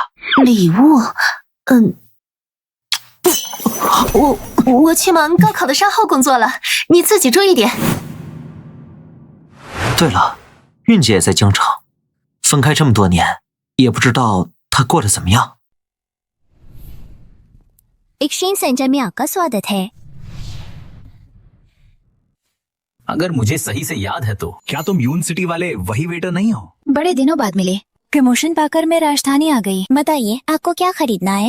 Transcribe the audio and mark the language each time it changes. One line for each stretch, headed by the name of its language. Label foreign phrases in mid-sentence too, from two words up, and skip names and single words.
Chinese: 礼物？我去忙高考的善后工作了，你自己注意点。对了，韵姐也在京城，分开这么多年，也不知道她过得怎么样。
English: exchange center
Hindi: में आपका स्वागत है। अगर मुझे सही से याद है तो क्या तुम यूनिवर्सिटी वाले वही वेटर नहीं हो? बड़े दिनों बाद मिले। प्रमोशन पाकर मैं राजधानी आ गई। बताइए आपको क्या खरीदना है?